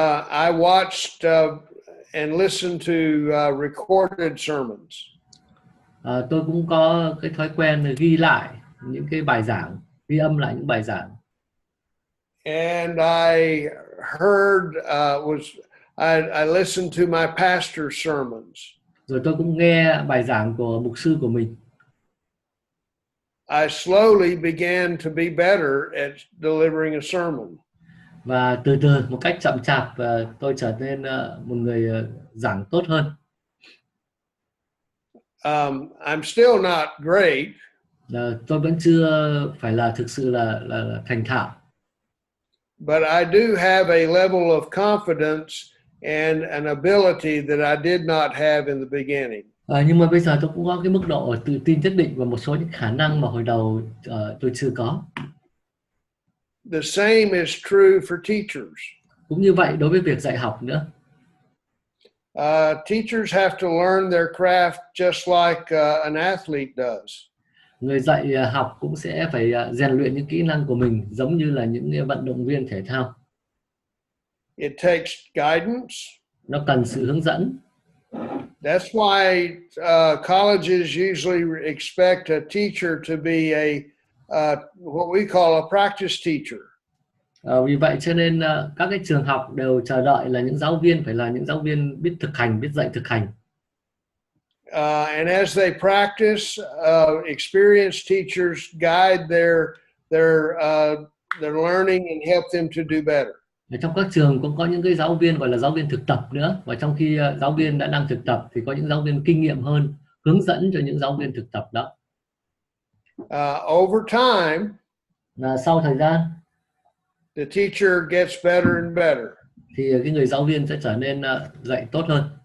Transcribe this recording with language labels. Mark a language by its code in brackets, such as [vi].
[en] I watched and listened to recorded sermons. [vi] Tôi cũng có cái thói quen ghi lại những cái bài giảng, ghi âm lại những bài giảng. [en] And I heard I listened to my pastor's sermons. [vi] Rồi tôi cũng nghe bài giảng của mục sư của mình. [en] I slowly began to be better at delivering a sermon. [vi] Và từ từ một cách chậm chạp tôi trở nên một người giảng tốt hơn. [en] I'm still not great. [vi] Tôi vẫn chưa phải là thực sự là thành thạo. [en] But I do have a level of confidence and an ability that I did not have in the beginning. [vi] Nhưng mà bây giờ tôi cũng có cái mức độ tự tin nhất định và một số những khả năng mà hồi đầu tôi chưa có. [en] The same is true for teachers. [vi] Cũng như vậy đối với việc dạy học nữa. [en] Teachers have to learn their craft just like an athlete does. [vi] Người dạy học cũng sẽ phải rèn luyện những kỹ năng của mình giống như là những vận động viên thể thao. [en] It takes guidance. [vi] Nó cần sự hướng dẫn. [en] That's why colleges usually expect a teacher to be what we call a practice teacher. [vi] Vì vậy cho nên các cái trường học đều chờ đợi là những giáo viên phải là những giáo viên biết thực hành, biết dạy thực hành. [en] And as they practice, experienced teachers guide their learning and help them to do better. [vi] Ở trong các trường cũng có những cái giáo viên gọi là giáo viên thực tập nữa, và trong khi giáo viên đã đang thực tập thì có những giáo viên kinh nghiệm hơn hướng dẫn cho những giáo viên thực tập đó. [en] Over time, [vi] Và sau thời gian [en] the teacher gets better and better. [vi] thì cái người giáo viên sẽ trở nên dạy tốt hơn.